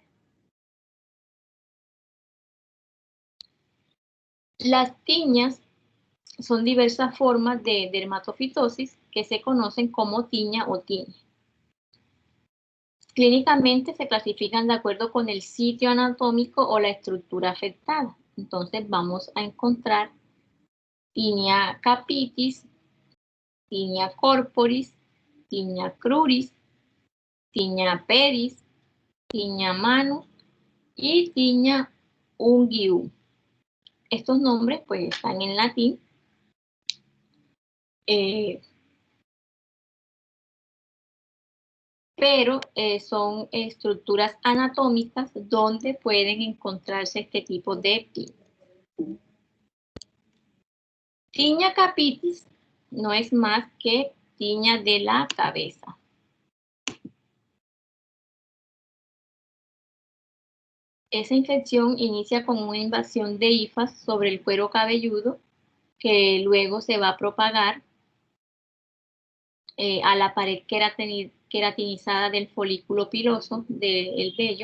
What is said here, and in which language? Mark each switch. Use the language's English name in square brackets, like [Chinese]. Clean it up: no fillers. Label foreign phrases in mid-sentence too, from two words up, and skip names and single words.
[Spanish] Las tiñas son diversas formas de dermatofitosis que se conocen como tiña o tiña. Clínicamente se clasifican de acuerdo con el sitio anatómico o la estructura afectada. Entonces vamos a encontrar [Latin] tinea capitis, tinea corporis, tinea cruris, tinea pedis, tinea manus y tinea unguium. [Spanish] Estos nombres pues están en latín. Pero son estructuras anatómicas donde pueden encontrarse este tipo de tinea. [Latin] Tinea capitis [Spanish] no es más que tinea de la cabeza. Esa infección inicia con una invasión de hifas sobre el cuero cabelludo que luego se va a propagar a la pared queratinizada del folículo piloso del vello.